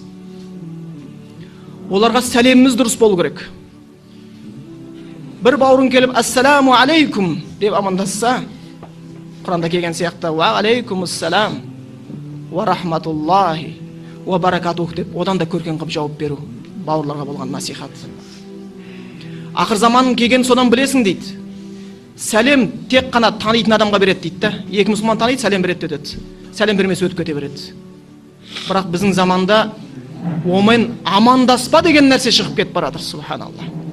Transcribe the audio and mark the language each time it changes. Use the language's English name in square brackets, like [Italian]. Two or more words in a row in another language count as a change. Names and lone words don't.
[Kazakh] Оларға сәлеміміз дұрыс болу керек. Бір бауырың келіп [Arabic] السلام عليكم [Kazakh] деп амандасса, Құранда келген сияқты [Arabic] وعليكم السلام ورحمة الله وبركاته [Kazakh] деп одан да көрген қып жауап беру бауырларға болған насихат. Ақыр заманның келген содан білесің дейді. Сәлем тек қана танитын адамға береді дейді да. Екі мұсылман таниды, сәлем береді өтеді. Сәлем бермесе өтіп кете береді. Бірақ біздің заманда омен амандаспа деген нәрсе шығып кетіп баратыр, субханалла.